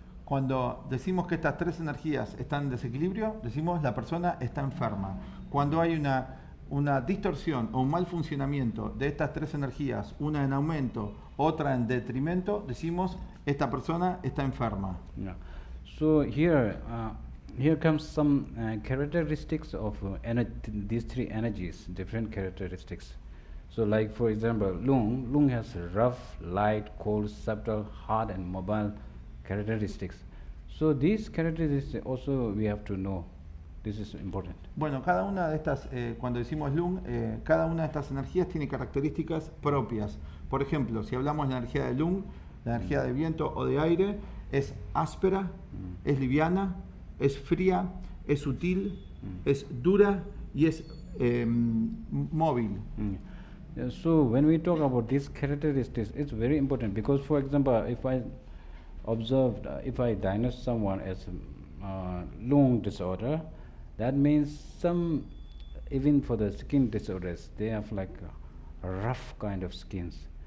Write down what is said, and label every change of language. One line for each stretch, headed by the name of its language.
Spanish: Cuando decimos que estas 3 energías están en desequilibrio, decimos la persona está enferma. Cuando hay una distorsión o un mal funcionamiento de estas 3 energías, una en aumento, otra en detrimento, decimos esta persona está enferma.
English: Yeah. So here comes some characteristics of these 3 energies, different characteristics. So like for example, Lung has rough, light, cold, subtle, hard and mobile characteristics. So these characteristics also we have to know. This is important.
Spanish: Bueno, cada una de estas, cuando decimos Lung, cada una de estas energías tiene características propias. Por ejemplo, si hablamos de la energía de Lung, la energía de viento o de aire, es áspera, es liviana, es fría, es sutil, es dura y es móvil.
English: So when we talk about these characteristics, it's very important because, for example, if I observed, if I diagnose someone as lung disorder, that means some, even for the skin disorders, they have like a rough kind of skins.